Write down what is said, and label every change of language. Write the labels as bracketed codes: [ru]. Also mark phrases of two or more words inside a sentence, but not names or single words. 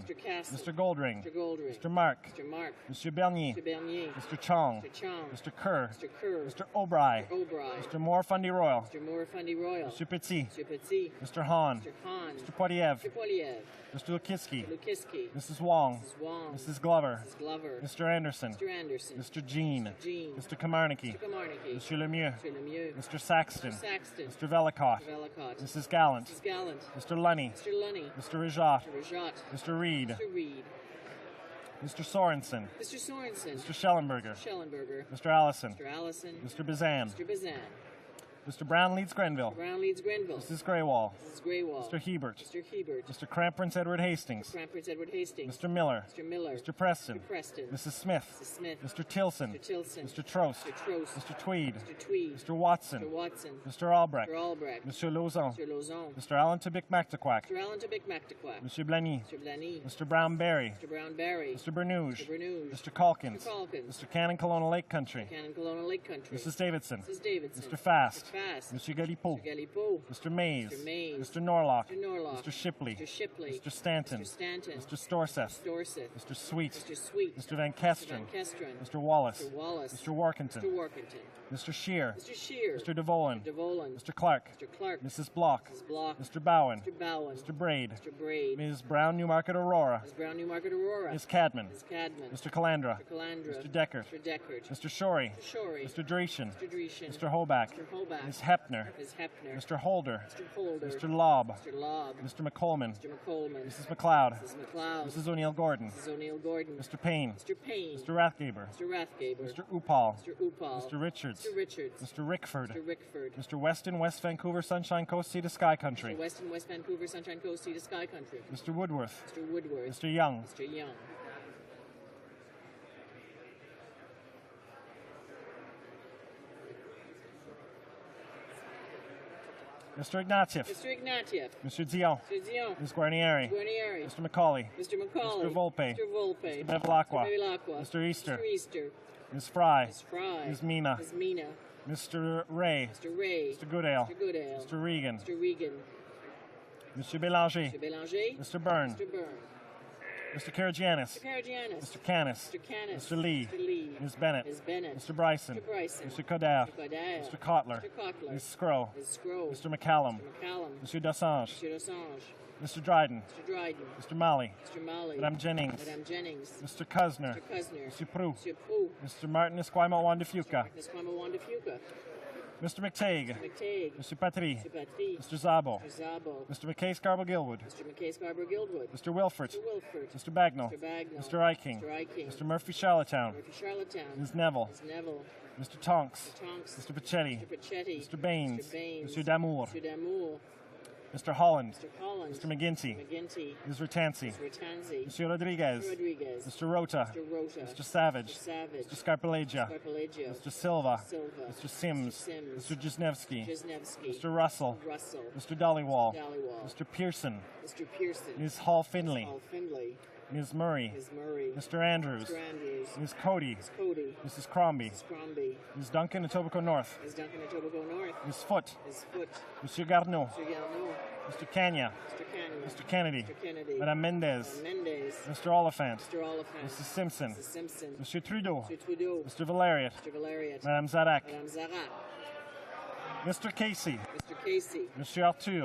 [en] Mr. Casson. Mr. Goldring. Mr. Goldring. Mr. Mark. Mr. Mark. Mr. Bernier. Mr. Bernier. Mr. Chong. Mr. Chong. Mr. Kerr. Mr. Kerr. Mr. O'Bry. Mr. O'Bry. Mr. Moore Fundy Royal. Mr. Moore Fundy Royal. Mr. Petit. Mr. Petit. Mr. Hahn. Mr. Hahn. Mr. Poiliev. Mr. Poiliev. Mr. Lukiski. Lukiski. Mrs. Wong. Mrs. Wong. Mrs. Glover. Mrs. Glover. Mr. Anderson. Mr. Anderson. Mr. Jean. Mr. Jean. Mr. Kamarnicki. Mr. Kamarnicki. Monsieur Lemieux. Mr. Lemieux. Mr. Saxton. Mr. Saxton. Mr. Velicott. Mr. Velicott. Mrs. Gallant. Mrs. Gallant. Mr. Lunny. Mr. Lunny. Mr. Rajat. Mr. Rajat. Mr. Reed. Mr. Reed. Mr. Sorensen. Mr. Sorensen. Mr. Schellenberger. Schellenberger. Mr. Allison. Mr. Allison. Mr. Bazan. Mr. Bazan. Mr. Brown leads Grenville. Brown leads Grenville. Mrs. Greywall. Mrs. Greywall. Mr. Hebert. Mr. Hebert. Mr. Cramprince Edward Hastings. Crown Prince Edward Hastings. Mr. Miller. Mr. Miller. Mr. Preston. Mr. Preston. Mrs. Smith. Mrs. Smith. Mr. Tilson. Mr. Tilson. Mr. Trost. Mr. Trost. Mr. Tweed. Mr. Tweed. Mr. Watson. Mr. Watson. Mr. Albrecht. Mr. Albrecht. Mr. Lauzon. Mr. Lauzon. Mr. Allen Tibic Mactaquac. Mr. Allen Tibic Mactaquac. Mr. Blaney. Mr. Blaney. Mr. Brown Berry. Mr. Brown Berry. Mr. Bernouge. Mr. Bernouge. Mr. Calkins. Mr. Calkins. Mr. Cannon Kelowna Lake Country. Cannon Kelowna Lake Country. Mrs. Davidson. Mrs. Davidson. Mr. Fast. Mr. Fast. Mr. Galipo. Mr. Galipo. Mr. Mays. Mr. Mays. Mr. Norlock. Mr. Norlock. Mr. Shipley. Mr. Shipley. Mr. Stanton. Mr. Stanton. Mr. Storseth. Mr. Dorseth. Mr. Sweet. Mr. Sweet. Mr. Van Mr. Kesteren. Van Kesteren. Mr. Wallace. Mr. Wallace. Mr. Workington. Mr. Workington. Mr. Shear. Mr. Shear. Mr. DeVolan. Mr. Devolan. Mr. Clark. Mr. Clark. Mrs. Block. Mrs. Block. Mr. Bowen. Mr. Bowen. Mr. Braid. Mr. Braid. Ms. Brown Newmarket Aurora. Ms. Brown Newmarket Aurora. Ms. Cadman. Ms. Cadman. Mr. Calandra. Mr. Calandra. Mr. Deckert. Mr. Deckert. Mr. Shorey. Mr. Shorey. Mr. Dreeshen. Mr. Dreeshen. Mr. Hoback. Mr. Hoback. Ms. Hepner. Ms. Hepner. Mr. Holder. Mr. Holder. Mr. Lobb. Mr. Lobb. Mr. McColeman. Mr. McColeman. Mrs. McLeod. Mrs. McLeod. Mrs. O'Neill Gordon. Mrs. O'Neill Gordon. Mr. Payne. Mr. Payne. Mr. Rathgaber. Mr. Rathgaber. Mr. Upal. Mr. Upal. Mr. Richards. Mr. Richards. Mr. Rickford. Mr. Rickford. Mr. Weston, West Vancouver, Sunshine Coast, Sea to Sky Country. Mr. Weston, West Vancouver, Sunshine Coast, Sea to Sky Country. Mr. Woodworth. Mr. Woodworth. Mr. Young. Mr. Young. Mr. Ignatieff. Mr. Ignatieff. Mr. Dion. Mr. Dion. Ms. Guarnieri. Guarnieri. Mr. McCauley. Mr. McCauley. Mr. Volpe. Mr. Volpe. Mr. Bevilacqua. Mr. Bevilacqua. Mr. Easter. Mr. Easter. Ms. Fry. Ms. Fry. Ms. Mina. Ms. Mina. Mr. Ray. Mr. Ray. Mr. Goodale. Mr. Goodale. Mr. Regan. Mr. Regan. Mr. Bélanger. Mr. Bélanger. Mr. Byrne. Mr. Byrne. Mr. Karagianis. Mr. Karagianis. Mr. Canis. Mr. Canis. Mr. Lee. Mr. Lee. Ms. Bennett. Ms. Bennett. Mr. Bryson. Mr. Bryson. Mr. Coder. Mr. Coder. Mr. Kotler. Mr. Kotler. Ms. Scrow. Ms. Scrow. Mr. McCallum. Mr. McCallum. Mr. Dassange. Mr. Dassange. Mr. Dryden. Mr. Dryden. Mr. Malley. Mr. Malley. Madame Jennings. Madame Jennings. Mr. Cusner. Mr. Cusner. Mr. Prue. Mr. Prue. Mr. Martin Esquima Wanda Fuca. Ms. Kwame Wanda Fuca. Mr. McTague. Mr. McTague. Mr. Patry. Mr. Patry. Mr. Zabo. Mr. Zabo. Mr. McKay Scarborough Gilwood. Mr. McKay Scarborough Gilwood. Mr. Wilford. Mr. Wilford. Mr. Bagnall. Mr. Bagnall. Mr. Eiking. Mr. Eiking. Mr. Murphy Charlottetown. Murphy Charlottetown. Ms. Neville. Ms. Neville. Mr. Tonks. Mr. Tonks. Mr. Pachetti. Mr. Pachetti. Mr. Baines. Mr. Baines. Mr. Damour. Mr. Damour. Mr. Holland. Mr. Holland. Mr. McGinty. McGinty. Ms. Ratansi. Ms. Ratanzi. Mr. Rodriguez. Mr. Rodriguez. Mr. Rota. Mr. Rota. Mr. Savage. Mr. Savage. Mr. Scarpelegia. Scarpelegia. Mr. Silva. Silva. Mr. Sims. Sims. Mr. Jesnevsky. Jesnevsky. Mr. Russell. Russell. Mr. Dollywall. Dollywall. Mr. Pearson. Mr. Pearson. Ms. Hall Finley. Paul Findlay. Ms. Murray. Ms. Murray. Mr. Andrews. Mr. Andrews. Ms. Cody. Ms. Cody. Mrs. Crombie. Ms. Crombie. Ms. Duncan, Etobicoke North. Ms. Duncan, Etobicoke North. Ms. Foote. Ms. Foote. Monsieur Garneau. Mr. Garneau. Mr. Kenya. Mr. Canyon. Mr. Kennedy. Mr. Kennedy. Madame Mendez. Madame Mendez. Mr. Oliphant. Mr. Oliphant. Mrs. Simpson. Mrs. Simpson. Monsieur Trudeau. Mr. Trudeau. Mr. Valeriot. Mr. Valeriot. Madame Zarak. Madame Zarat. Mr. Casey. Mr. Casey. Monsieur Arthur.